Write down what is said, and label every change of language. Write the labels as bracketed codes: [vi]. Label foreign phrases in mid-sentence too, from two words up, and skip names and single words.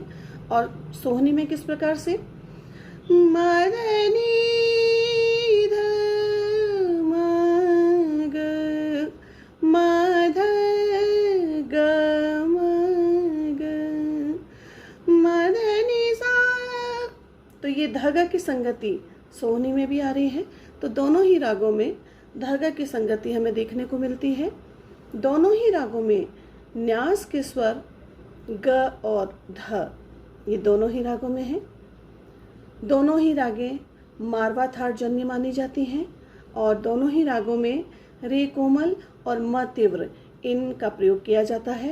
[hi] और सोहनी में किस प्रकार से म ध नी ध म ग म ध ग म ग म ध नी सा। तो ये ध ग की संगति सोहनी में भी आ रही है। तो दोनों ही रागों में ध ग की संगति हमें देखने को मिलती है। दोनों ही रागों में न्यास के स्वर ग और ध ये दोनों ही रागों में हैं। दोनों ही रागें मारवा थाट जन्य मानी जाती हैं और दोनों ही रागों में रे कोमल और म तीव्र इनका प्रयोग किया जाता है।